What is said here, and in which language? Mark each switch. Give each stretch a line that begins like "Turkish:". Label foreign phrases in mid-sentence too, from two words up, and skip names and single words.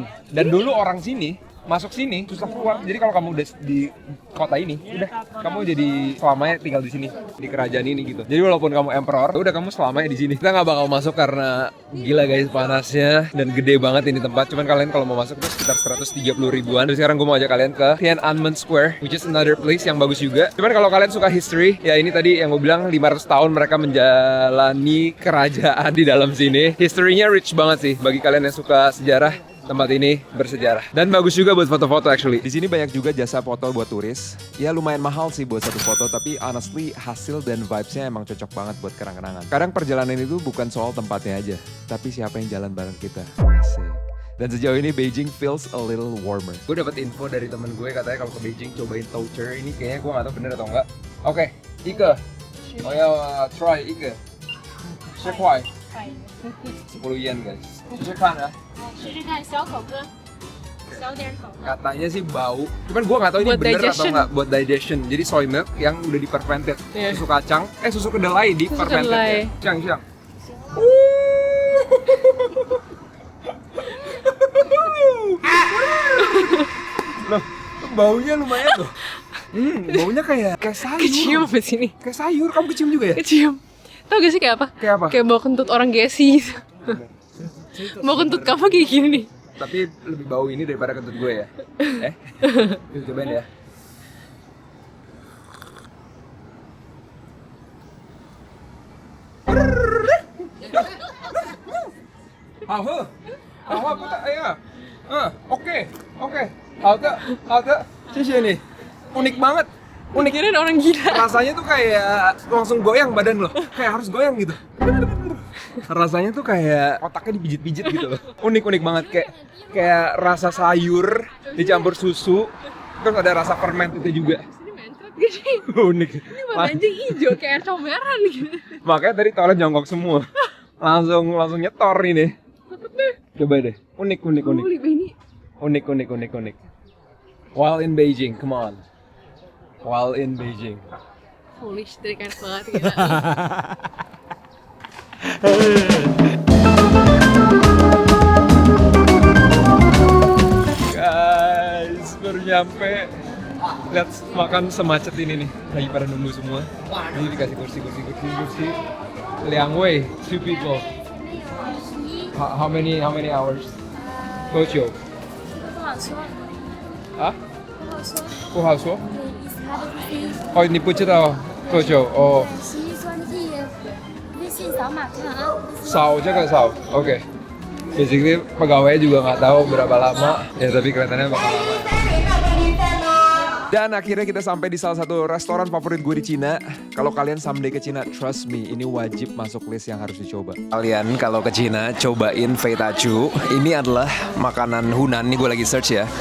Indonesian: Dan dulu orang sini masuk sini susah keluar. Jadi kalau kamu udah di kota ini, udah kamu jadi selamanya tinggal di sini, di kerajaan ini gitu. Jadi walaupun kamu emperor, udah kamu selamanya di sini. Kita nggak bakal masuk karena gila guys panasnya dan gede banget ini tempat. Cuman kalian kalau mau masuk tuh sekitar 130 ribuan. Terus sekarang gue mau ajak kalian ke Tiananmen Square,
English: which is another place
Indonesian: yang bagus juga. Cuman kalau kalian suka history, ya ini tadi yang gue bilang 500 tahun mereka menjalani kerajaan di dalam sini. History-nya rich banget sih bagi kalian yang suka sejarah. Tempat ini bersejarah dan bagus juga buat foto-foto actually. Di sini banyak juga jasa foto buat turis. Ya lumayan mahal sih buat satu foto, tapi honestly hasil dan vibes-nya emang cocok banget buat kenang-kenangan. Kadang perjalanan itu bukan soal tempatnya aja, tapi siapa yang jalan bareng kita. Asik. Dan sejauh ini
English: Beijing feels a little warmer.
Indonesian: Gue dapat info dari temen gue katanya kalau ke Beijing cobain toucher ini, kayaknya gue nggak tahu bener atau enggak. Oke, Ike. Oh ya,
English: try Ike.
Chinese: 10块10 yen guys. 试试看啊。试试看小口哥，小点口。
Indonesian: Katanya sih bau, cuman gue nggak tahu ini Buat bener digestion. atau nggak buat digestion. Jadi
English: soy milk
Indonesian: yang udah di fermented, susu kacang, susu kedelai di Susu fermented. kedelai. Ya. Siang. Loh, baunya lumayan tuh. Baunya kayak sayur. Kecium di sini. Kayak sayur, kamu kecium juga ya? Kecium. Tau gak sih kayak apa? Kayak apa? Kayak bau kentut orang gesi gitu. Bau kentut kamu kayak gini nih. Tapi lebih bau ini daripada kentut gue ya. Yuk, cobain ya.
Chinese: 好喝，好喝不的，哎呀 ，
Indonesian: oke oke，
Chinese: 好的好的，谢谢你，
Indonesian: unik banget。
Chinese: Unik.
Indonesian: Kirain orang gila. Rasanya tuh kayak langsung goyang badan lo, kayak harus goyang gitu. Rasanya tuh kayak otaknya dipijit-pijit gitu loh. Unik banget, kayak rasa sayur dicampur susu, terus ada rasa ferment itu juga. Ini mencret gak sih? Unik. Ini warna anjing hijau kayak comberan gitu. Makanya tadi toilet jongkok semua. Langsung nyetor ini. Coba deh. Unik.
English: Holy Benny.
Indonesian: Unik.
English: While in Beijing, come on. While in Beijing. Holy shit,
Indonesian: keren banget gila. Guys, baru nyampe. Lihat makan semacet ini nih. Lagi pada nunggu semua. Ini dikasih kursi. Liang Wei, 2 people.
English: How many hours? Tocho.
Chinese: 不好说， Hah? 不好说。不好说. 对，意思他的意思。 Oh, 你不知道多久? Oh, 实际说你微信扫码看啊。
Indonesian: Sao aja kan Sao. Oke. Basically pegawainya juga nggak tahu berapa lama. Ya tapi kelihatannya bakal lama. Dan akhirnya kita sampai di salah satu restoran favorit gue di Cina. Kalau kalian someday ke Cina,
English: trust me,
Indonesian: ini wajib masuk list yang harus dicoba. Kalian kalau ke Cina, cobain Fei Tachu. Ini adalah makanan Hunan, ini gue lagi search ya.